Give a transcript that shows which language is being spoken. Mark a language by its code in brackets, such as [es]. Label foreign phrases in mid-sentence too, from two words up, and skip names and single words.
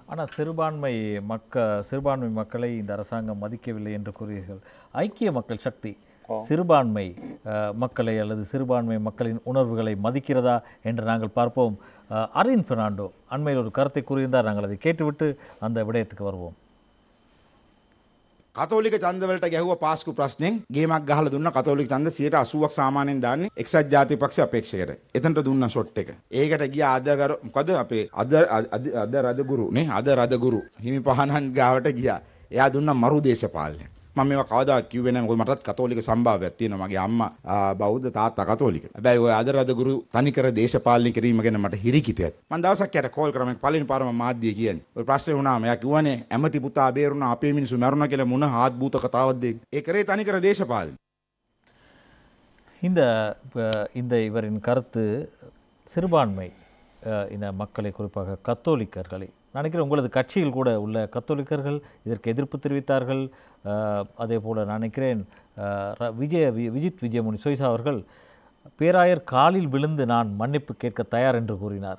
[ta] ஆனால் சிறுபான்மை மக்களை இந்த அரசாங்கம் மதிக்கவில்லை என்று கூறுகிறீர்கள். ஐக்கிய மக்கள் சக்தி சிறுபான்மை மக்களை அல்லது சிறுபான்மை மக்களின் உணர்வுகளை மதிக்கிறதா என்று நாங்கள் பார்ப்போம். அரின் பெர்னாண்டோ அண்மையில் ஒரு கருத்தை கூறியிருந்தார், நாங்கள் அதை கேட்டுவிட்டு அந்த விடயத்துக்கு வருவோம். [si] කතෝලික ඡන්දවලට ගැහුව පාස්කු ප්‍රශ්නෙන් ගේමක් ගහලා දුන්න කතෝලික ඡන්ද 80%ක් සාමාන්‍යයෙන් දාන්නේ එක්සත් ජාතික පක්ෂ අපේක්ෂකයට. එතනට දුන්න ෂොට් එක. ඒකට ගියා මොකද අපේ අද රදගුරු නේ අද රදගුරු හිමි පහනන් ගාවට ගියා. එයා දුන්න මරු දේශපාලනය. මම මේවා කවදාවත් කිව්වේ නැහැ. මොකද මටත් කතෝලික සම්භාවයක් තියෙනවා. මගේ අම්මා බෞද්ධ තාත්තා කතෝලික. හැබැයි ඔය අද රදගුරු තනිකර දේශපාලනය කිරීම ගැන මට හිරිකිතයක්. මම දවසක් යට කෝල් කරා. මම පළවෙනි පාරම මාධ්‍යය කියන්නේ. ඔය ප්‍රශ්නේ වුණාම එයා කිව්වනේ ඇමති පුතා බේරුණා අපේ මිනිස්සු මැරුණා කියලා මොන ආත්භූත කතාවක්ද ඒක. ඒ කරේ තනිකර දේශපාලනය. [ta] இந்த இவரின் கருத்து சிறுபான்மை இந்த மக்களை குறிப்பாக கத்தோலிக்கர்களை நினைக்கிறேன் உங்களது கட்சியில் கூட உள்ள கத்தோலிக்கர்கள் இதற்கு எதிர்ப்பு தெரிவித்தார்கள். அதே போல் நினைக்கிறேன் விஜித் விஜயமுனி சொய்சா அவர்கள் பேராயர் காலில் விழுந்து நான் மன்னிப்பு கேட்க தயார் என்று கூறினார்.